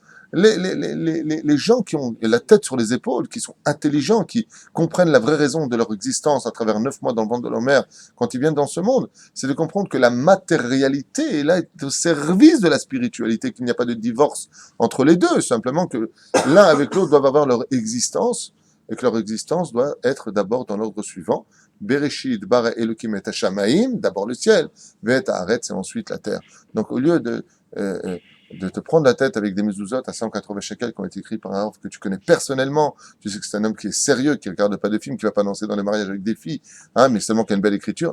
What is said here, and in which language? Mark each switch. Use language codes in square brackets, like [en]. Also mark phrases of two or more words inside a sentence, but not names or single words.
[fr] Les gens qui ont la tête sur les épaules, qui sont intelligents, qui comprennent la vraie raison de leur existence à travers 9 mois dans le ventre de leur mère, quand ils viennent dans ce monde, c'est de comprendre que la matérialité est là au service de la spiritualité, qu'il n'y a pas de divorce entre les deux, simplement que l'un avec l'autre doivent avoir leur existence, et que leur existence doit être d'abord dans l'ordre suivant. [he] בראשית, ברא אלוקים את השמים, [fr] d'abord le ciel, [he] ואת הארץ, [fr] et ensuite la terre. Donc au lieu de te prendre la tête avec des mezuzot à 180 shekels qui ont été écrits par un homme que tu connais personnellement, tu sais que c'est un homme qui est sérieux, qui ne regarde pas de films, qui ne va pas danser dans les mariages avec des filles, hein, mais seulement qui a une belle écriture.